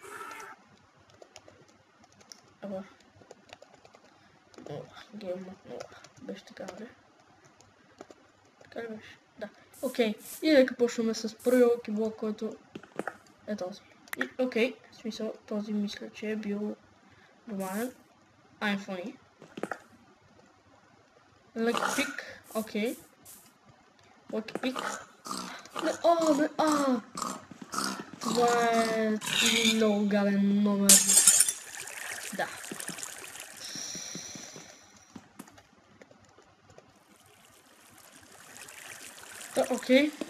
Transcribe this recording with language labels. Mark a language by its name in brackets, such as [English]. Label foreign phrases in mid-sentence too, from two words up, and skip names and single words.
[English] Game mode 0. [Bulgarian] Беше така, не? Така ли беше? Да. Окей, и нека почваме с първия [English] Lucky block, [Bulgarian] който е този. И окей, в смисъл този мисля, че е бил нормален. [English] I'm funny. Lucky pick, окей. Lucky pick. [Bulgarian] Това е много гаден номер. Да. Да, окей.